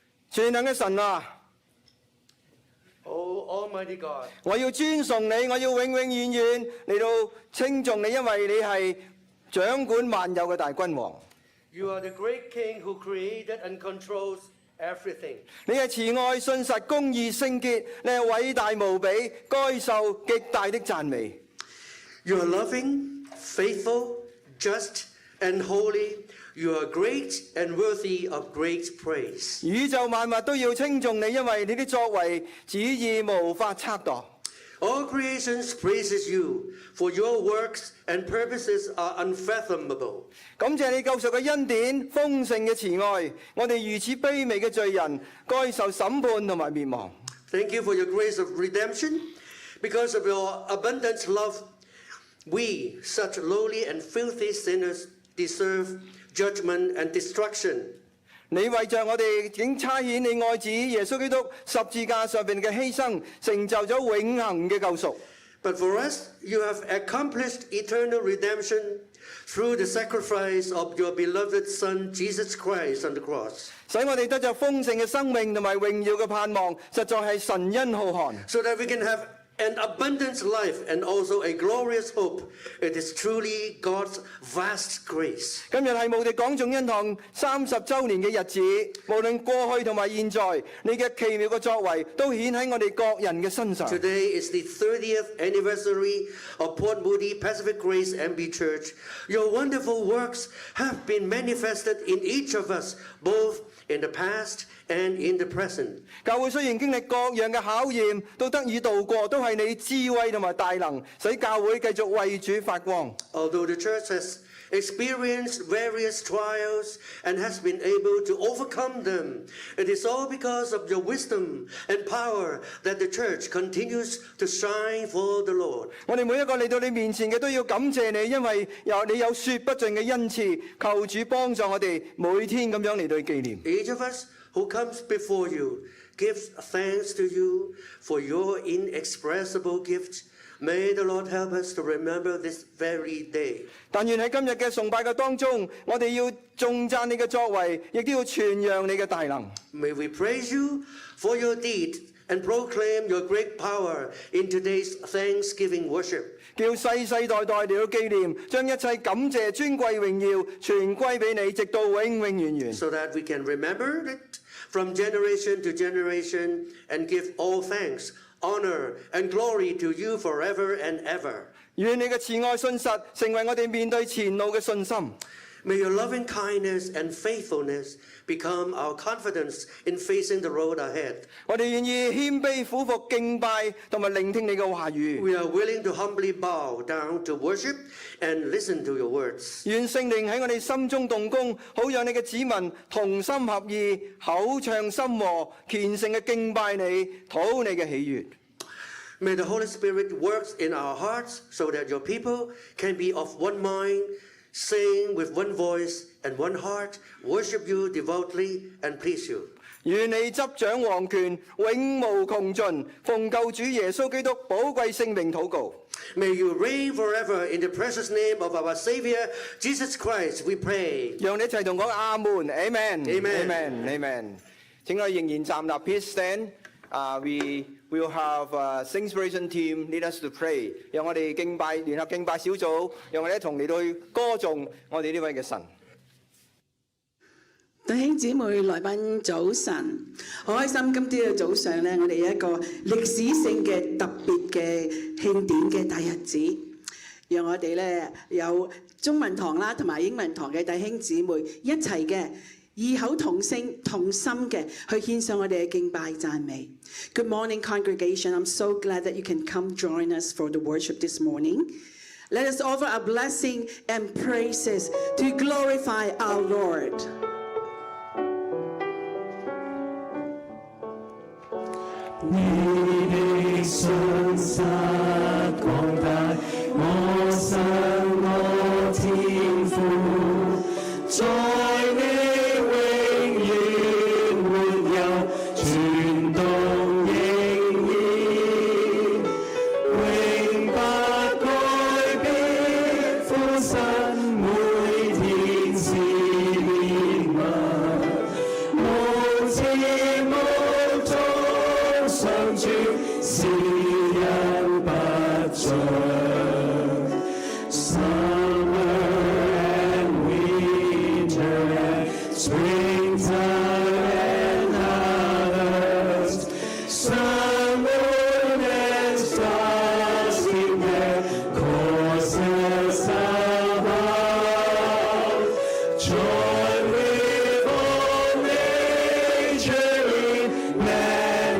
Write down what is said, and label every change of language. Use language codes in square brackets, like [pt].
[yue] 全能嘅神啊， [en] Oh Almighty God, [yue] 我要尊崇你，我要永永遠遠嚟到稱頌你，因為你係掌管萬有嘅大君王。 [en] you are the great King who created and controls everything. [yue] 你係慈愛、信實、公義、聖潔，你係偉大無比，該受極大的讚美。 [en] You are loving, faithful, just, and holy. You are great and worthy of great praise. [yue] 宇宙萬物都要稱頌你，因為你的作為旨意無法測度。 [en] All creations praises you, for your works and purposes are unfathomable. [yue] 感謝你救贖嘅恩典、豐盛嘅慈愛，我哋如此卑微嘅罪人，該受審判同埋滅亡。 [en] Thank you for your grace of redemption. Because of your abundant love, we, such lowly and filthy sinners, deserve judgment and destruction. [yue] 你為着我哋竟差遣你愛子耶穌基督十字架上邊嘅犧牲，成就咗永恆嘅救贖。 [en] But for us, you have accomplished eternal redemption through the sacrifice of your beloved Son, Jesus Christ, on the cross, [yue] 使我哋得着豐盛嘅生命同埋榮耀嘅盼望，實在係神恩浩瀚。 [en] so that we can have an abundant life and also a glorious hope. It is truly God's vast grace. [yue] 今日係慕地廣眾恩堂30週年嘅日子，無論過去同埋現在，你嘅奇妙嘅作為都顯喺我哋各人嘅身上。 [en] Today is the 30th anniversary of Port Moody Pacific Grace MB Church. Your wonderful works have been manifested in each of us, both in the past and in the present. [yue] 教會雖然經歷各樣嘅考驗，都得以度過，都係你智慧同埋大能，使教會繼續為主發光。 [en] Although the church has experienced various trials, and has been able to overcome them. It is all because of your wisdom and power that the church continues to shine for the Lord. [yue] 我哋每一個嚟到你面前嘅都要感謝你，因為你有說不盡嘅恩賜，求主幫助我哋每天咁樣嚟到去紀念。 [en] Each of us who comes before you gives thanks to you for your inexpressible gifts. May the Lord help us to remember this very day. [yue] 但願喺今日嘅崇拜嘅當中，我哋要頌讚你嘅作為，亦都要傳揚你嘅大能。 [en] May we praise you for your deed and proclaim your great power in today's Thanksgiving worship. [yue] 叫世世代代嚟到紀念，將一切感謝、尊貴、榮耀全歸俾你，直到永永遠遠。 [en] So that we can remember it from generation to generation and give all thanks, honor, and glory to you forever and ever. [yue] 願你嘅慈愛信實成為我哋面對前路嘅信心。 [en] May your loving kindness and faithfulness become our confidence in facing the road ahead. [yue] 我哋願意謙卑俯伏敬拜，同埋聆聽你嘅話語。 [en] We are willing to humbly bow down to worship and listen to your words. [yue] 願聖靈喺我哋心中動工，好讓你嘅子民同心合意，口唱心和，虔誠嘅敬拜你，討你嘅喜悅。 [en] May the Holy Spirit work in our hearts so that your people can be of one mind, sing with one voice and one heart, worship you devoutly and please you. [yue] 願你執掌王權，永無窮盡。奉救主耶穌基督寶貴聖名禱告。 [en] May you reign forever in the precious name of our Savior, Jesus Christ, we pray. [yue] 讓你一齊同講阿門 ，Amen，Amen，Amen。 [en] Amen. Amen. [yue] 請我哋仍然站立 ， [en] Please stand. We will have Singspiration team lead us to pray. [yue] 讓我哋敬拜聯合敬拜小組，讓我哋一同嚟到去歌頌我哋呢位嘅神。弟兄姊妹來賓早晨，好開心！今朝嘅早上咧，我哋有一個歷史性嘅特別嘅慶典嘅大日子，讓我哋咧有中文堂啦同埋英文堂嘅弟兄姊妹一齊嘅異口同聲同心嘅去獻上我哋嘅敬拜讚美。 [en] Good morning, congregation. I'm so glad that you can come join us for the worship this morning. Let us offer a blessing and praises to glorify our Lord. [yue] 你的信實廣大，我神我天父，在你永遠沒有傳動仍然，永不改變，父神每天是憐憫，無始無終。上主是人不盡 [en] ，Summer and winter and springtime and harvest, sun, moon and stars in their courses above, join with all nature in man.